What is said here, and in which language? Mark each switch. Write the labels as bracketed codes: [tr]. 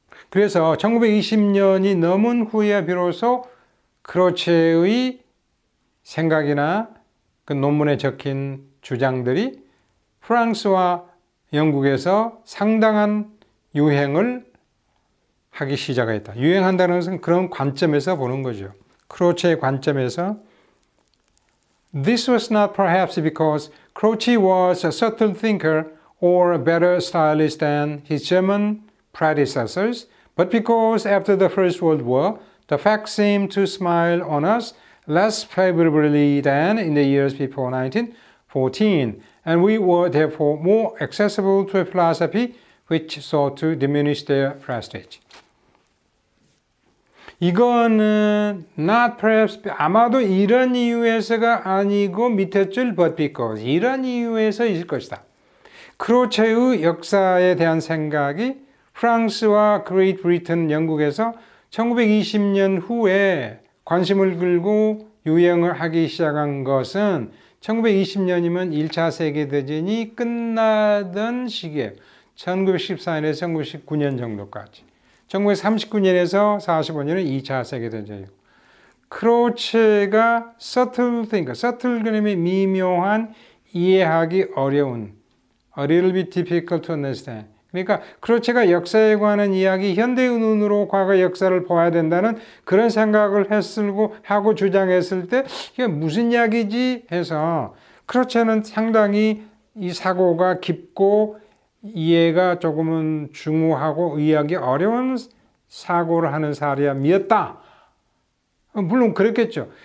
[ko] 그래서 1920년이 넘은 후에 비로소 크로체의 생각이나 그 논문에 적힌 주장들이 프랑스와 영국에서 상당한 유행을 하기 시작했다. 유행한다는 것은 그런 관점에서 보는 거죠. 크로체의 관점에서 [en] This was not perhaps because Croce was a subtle thinker or a better stylist than his German predecessors, but because after the First World War, the facts seemed to smile on us less favorably than in the years before 1914, and we were therefore more accessible to a philosophy which sought to diminish their prestige. [ko] 이거는 [en] not perhaps [ko] 아마도 이런 이유에서가 아니고 밑에 줄 [en] but because [ko] 이런 이유에서일 것이다. 크로체의 역사에 대한 생각이 프랑스와 그레이트 브리튼 영국에서 1920년 후에 관심을 끌고 유행을 하기 시작한 것은 1920년이면 1차 세계대전이 끝나던 시기예요. 1914년에서 1919년 정도까지. 1939년에서 45년은 2차 세계대전이고. 크로체가 서틀그램의 미묘한 이해하기 어려운 [en] a little bit difficult to understand. [ko] 그러니까 크로체가 역사에 관한 이야기, 현대의 눈으로 과거 역사를 봐야 된다는 그런 생각을 하고 주장했을 때 이게 무슨 이야기지 해서 크로체는 상당히 이 사고가 깊고 이해가 조금은 중후하고 이해하기 어려운 사고를 하는 사람이었다. 물론 그렇겠죠.